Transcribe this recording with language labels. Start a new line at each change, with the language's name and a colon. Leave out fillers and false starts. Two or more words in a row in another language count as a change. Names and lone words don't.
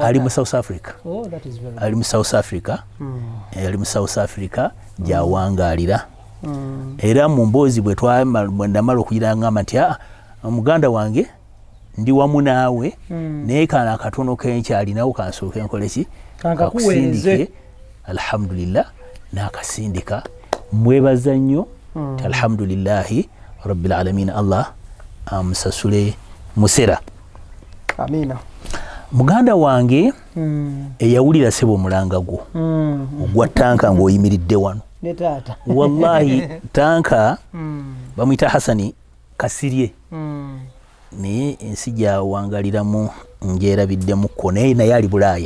Ganda: ali mu South Africa ali mu South Africa ali mu South Africa gyawangalira era mu mboozi bwe ndamala okugira ngamba nti muganda wange ndi wamu naawe naye kana akatono kenkyalinawo kansooke nkole ki kakusindike alhamdulillah n'akasindika mwebaza nnyo ti
Arabic: الحمد لله رب العالمين
Ganda: Allah amusasule musera. Amina. Muganda wange eyawulira sebo omulanga gwo ogwa ttanka ng'oyimiridde wano ne taata wallahi ttanka bamuyita Hasani Kasirye naye ensi gyawangaliramu ngyerabiddemukko naye ali Bulaaya